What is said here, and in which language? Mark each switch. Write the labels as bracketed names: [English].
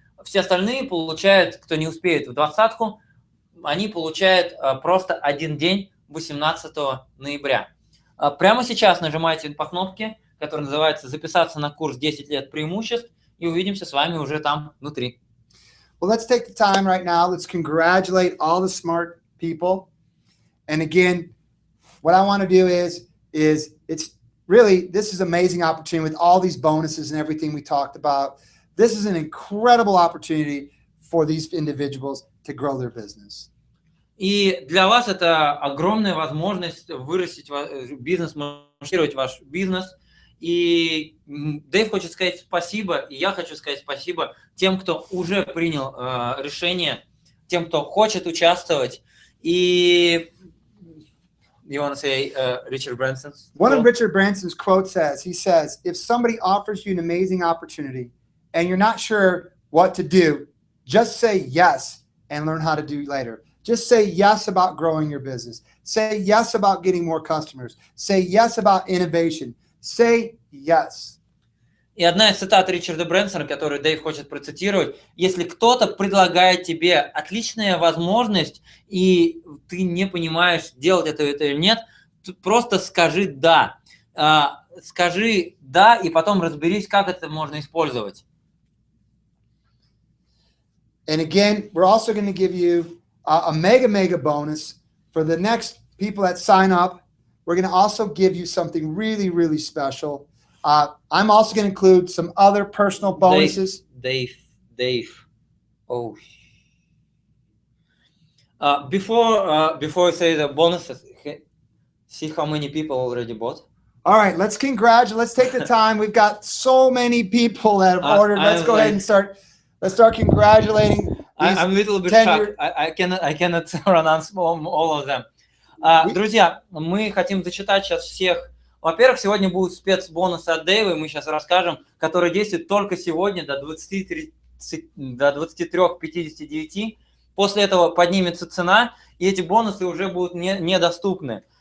[Russian] Все остальные получают, кто не успеет в 20-ку, они получают просто один день 18 ноября. Прямо сейчас нажимайте по кнопке, которая называется «Записаться на курс 10 лет преимуществ», и увидимся с вами уже там внутри. [English] Well, let's take the time right now. Let's congratulate all the smart people. And again, what I want to do is it's really, this is an amazing opportunity with all these bonuses and everything we talked about. This is an incredible opportunity for these individuals to grow their business. [Russian] И для вас это огромная возможность вырастить бизнес, масштабировать ваш бизнес. И Дэйв хочет сказать спасибо, и я хочу сказать спасибо тем, кто уже принял решение, тем, кто хочет участвовать. И [English] you want to say Richard Branson's quote? One of Richard Branson's quotes says, he says, if somebody offers you an amazing opportunity and you're not sure what to do, just say yes and learn how to do later. Just say yes about growing your business. Say yes about getting more customers. Say yes about innovation. Say yes. [Russian] И одна из цитат Ричарда Брэнсона, которую Дэйв хочет процитировать: если кто-то предлагает тебе отличная возможность, и ты не понимаешь, делать это или нет, просто скажи «да». Скажи «да», и потом разберись, как это можно использовать. [English] And again, we're also going to give you a mega bonus for the next people that sign up. We're going to also give you something really special. I'm also going to include some other personal bonuses. Dave. Oh. Before I say the bonuses, see how many people already bought. All right, let's congratulate. Let's take the time. We've got so many people that have ordered. Let's go ahead and start. Let's start congratulating. I'm a little bit shocked. I cannot pronounce all of them. [Russian] Друзья, мы хотим зачитать сейчас всех. Во-первых, сегодня будут спецбонусы от Дэйва, и мы сейчас расскажем, которые действуют только сегодня до 23:59. После этого поднимется цена, и эти бонусы уже будут недоступны.